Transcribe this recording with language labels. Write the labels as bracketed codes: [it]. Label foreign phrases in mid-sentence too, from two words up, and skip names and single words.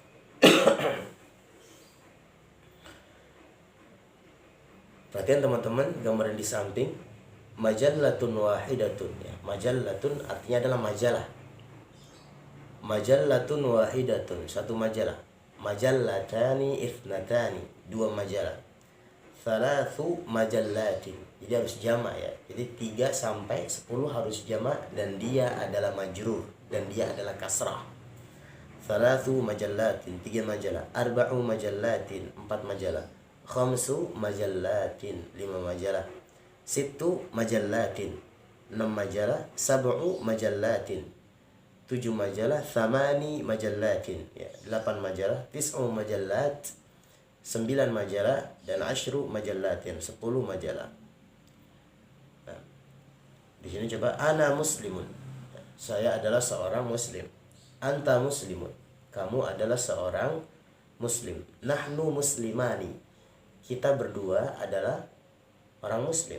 [id] Perhatian teman-teman gambaran di samping, [ar] مجلة واحدة [id] ya. Majallatun artinya adalah majalah. [ar] مجلة واحدة, [id] satu majalah. [ar] مجلتان اثنتان, [id] 2 majalah. [ar] ثلاث مجلات. [id] Jadi harus jamak ya. Jadi 3 sampai 10 harus jamak dan dia adalah majrur dan dia adalah kasrah. [ar] ثلاث مجلات, [id] 3 majalah. [ar] أربع مجلات, [id] 4 majalah. [ar] خمس مجلات, [id] 5 majalah. [ar] ست مجلات, [id] 6 majalah. [ar] سبع مجلات, [id] 7 majalah. [ar] ثماني مجلات ya, [id] 8 majalah. [ar] تسع مجلات, [id] 9 majalah, dan [ar] عشر مجلات, [id] 10 majalah. Nah, di sini coba, [ar] أنا مسلم, [id] saya adalah seorang muslim. [ar] أنت مسلم, [id] kamu adalah seorang muslim. [ar] نحن مسلمان, [id] kita berdua adalah orang muslim.